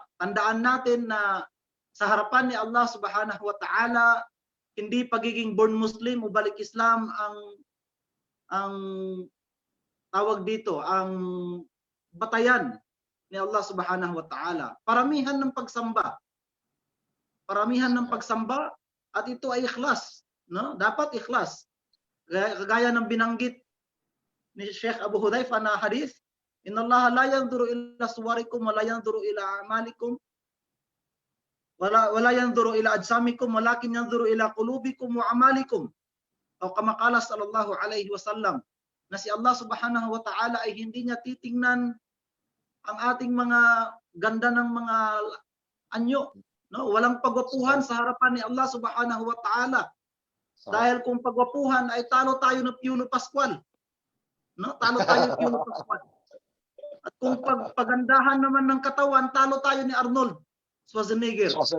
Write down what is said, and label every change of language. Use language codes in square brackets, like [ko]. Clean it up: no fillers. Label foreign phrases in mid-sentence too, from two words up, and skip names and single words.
[tl] Tandaan natin na sa harapan ni Allah [ar] سبحانه وتعالى, [tl] hindi pagiging [en] born Muslim [tl] o balik Islam ang tawag dito, ang batayan ni Allah [ar] سبحانه وتعالى. [tl] Paramihan ng pagsamba. Paramihan ng pagsamba at ito ay ikhlas, Dapat ikhlas. Gaya ng binanggit ni Sheikh Abu Hudhaifa na hadith, [ar] "إن الله لا ينظر إلى صوركم ولا ينظر إلى أعمالكم ولا ينظر إلى أجسامكم ولكن ينظر إلى قلوبكم وأعمالكم." [tl] O [ar] كما قال صلى الله عليه وسلم, [tl] na si Allah [ar] سبحانه وتعالى [tl] ay hindi niya titingnan ang ating mga ganda ng mga anyo, Walang pagwapuhan sa harapan ni Allah [ar] سبحانه وتعالى. [tl] Dahil kung pagwapuhan ay talo tayo ng Piuno Pascual. Talo tayo ng Piuno Pascual. At kung pagandahan naman ng katawan, talo tayo ni Arnold Schwarzenegger.